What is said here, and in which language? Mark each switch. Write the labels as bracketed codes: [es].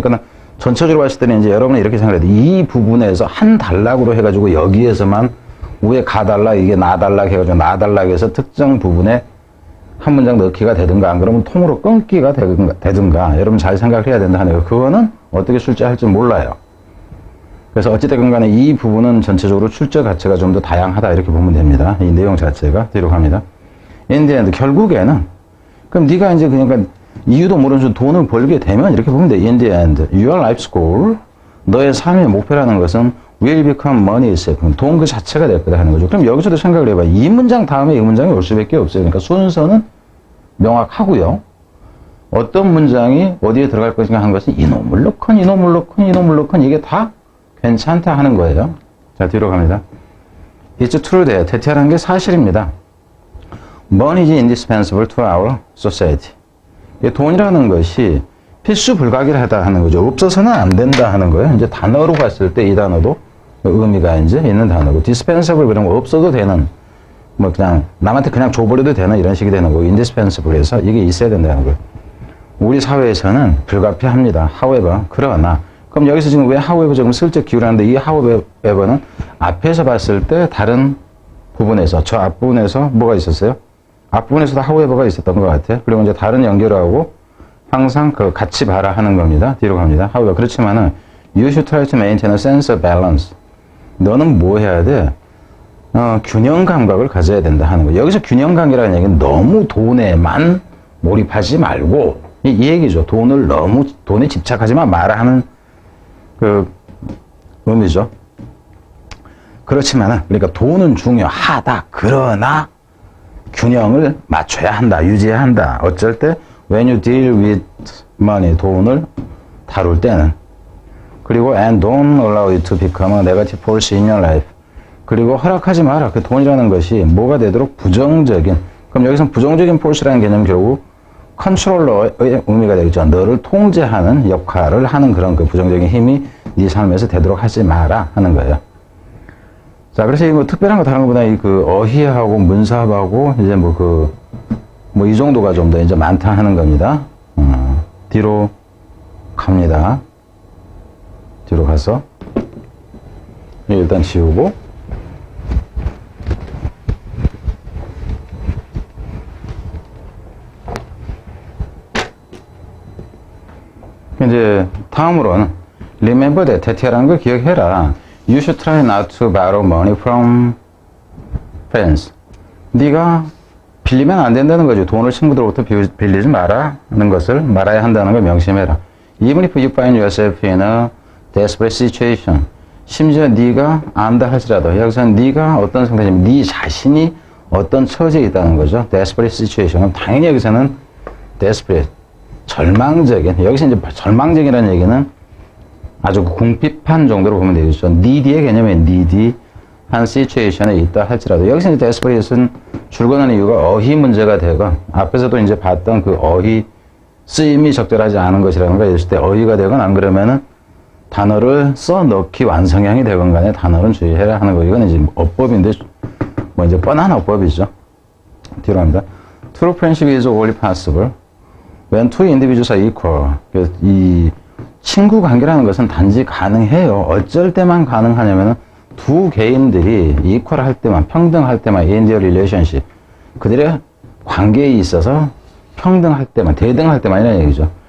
[ko] 그러니까 전체적으로 봤을 때는 이제 여러분은 이렇게 생각해야 돼. 이 부분에서 한 단락으로 해가지고 여기에서만 위에 가달락, 이게 나달락 해가지고 나달락에서 특정 부분에 한 문장 넣기가 되든가, 안 그러면 통으로 끊기가 되든가, 여러분 잘 생각을 해야 된다 하는 거. 그거는 어떻게 출제할지 몰라요. 그래서 어찌됐건 간에 이 부분은 전체적으로 출제 가치가 좀 더 다양하다 이렇게 보면 됩니다. 이 내용 자체가. 뒤로 갑니다. [en] In the end, [ko] 결국에는 그럼 네가 이제 그러니까 이유도 모르면서 돈을 벌게 되면 이렇게 보면 돼. [en] In the end, your life's goal, [ko] 너의 삶의 목표라는 것은 [en] will become money itself. [ko] 돈 그 자체가 될 거다 하는 거죠. 그럼 여기서도 생각을 해봐. 이 문장 다음에 이 문장이 올 수밖에 없어요. 그러니까 순서는 명확하고요. 어떤 문장이 어디에 들어갈 것인가 하는 것은 이놈을 넣건 이놈을 넣건 이놈을 넣건 이게 다 괜찮다 하는 거예요. 자, 뒤로 갑니다. [en] It's true that [ko] 대체라는 게 사실입니다. [en] Money is indispensable to our society. [ko] 돈이라는 것이 필수 불가결하다 하는 거죠. 없어서는 안 된다 하는 거예요. 이제 단어로 봤을 때 이 단어도 의미가 이제 있는 단어고, dispensable 그런 거 없어도 되는, 뭐 그냥 남한테 그냥 줘버려도 되는 이런 식이 되는 거고, indispensable 해서 이게 있어야 된다는 거예요. 우리 사회에서는 불가피합니다. however, 그러나, 그럼 여기서 지금 왜 however 조금 슬쩍 기울였는데, 이 however는 앞에서 봤을 때 다른 부분에서, 저 앞부분에서 뭐가 있었어요? 앞부분에서도 however가 있었던 것 같아요. 그리고 이제 다른 연결하고 항상 같이 봐라 하는 겁니다. 뒤로 갑니다. [en] however, [ko] 그렇지만은, [en] you should try to maintain a sense of balance. [ko] 너는 뭐 해야 돼? 균형 감각을 가져야 된다 하는 거예요. 여기서 균형 감각이라는 얘기는 너무 돈에만 몰입하지 말고, 이 얘기죠. 돈에 집착하지만 마라 하는 의미죠. 그렇지만은, 그러니까 돈은 중요하다. 그러나, 균형을 맞춰야 한다. 유지해야 한다. 어쩔 때, [en] when you deal with money, [ko] 돈을 다룰 때는. 그리고, [en] and don't allow it to become a negative force in your life. [ko] 그리고 허락하지 마라. 그 돈이라는 것이 뭐가 되도록 부정적인, 그럼 여기서 부정적인 force라는 개념은 결국 컨트롤러의 의미가 되겠죠. 너를 통제하는 역할을 하는 그런 그 부정적인 힘이 네 삶에서 되도록 하지 마라 하는 거예요. 자, 그래서 뭐 특별한 거 다른 것보다 이 어휘하고 문사하고 이제 뭐 이 정도가 좀 더 이제 많다 하는 겁니다. 뒤로 갑니다. 뒤로 가서 일단 지우고, 이제 다음으로는 [en] remember that, [ko] 대체라는 걸 기억해라. [en] You should try not to borrow money from friends. [ko] 네가 빌리면 안 된다는 거죠. 돈을 친구들로부터 빌리지 말아는 것을 말아야 한다는 걸 명심해라. [en] Even if you find yourself in a desperate situation. [ko] 심지어 네가 안다 할지라도, 여기서 네가 어떤 상태냐면 네 자신이 어떤 처지에 있다는 거죠. desperate situation. 그럼 당연히 여기서는 desperate, 절망적인, 여기서 이제 절망적이라는 얘기는 아주 궁핍한 정도로 보면 되겠죠. needy의 개념이 needy 한 situation에 있다 할지라도, 여기서 이제 desperate는 줄거는 이유가 어휘 문제가 되건, 앞에서도 이제 봤던 그 어휘 쓰임이 적절하지 않은 것이라는 거 있을 때 어휘가 되건, 안 그러면은 단어를 써넣기 완성형이 되건 간에 단어는 주의해야 하는 거. 이건 이제 어법인데, 뭐 이제 뻔한 어법이죠. 뒤로 갑니다. [en] True friendship is only possible when two individuals are equal. [ko] 이 친구 관계라는 것은 단지 가능해요. 어쩔 때만 가능하냐면은 두 개인들이 equal 할 때만, 평등할 때만, [en] in their relationship. [ko] 그들의 관계에 있어서 평등할 때만, 대등할 때만이라는 얘기죠.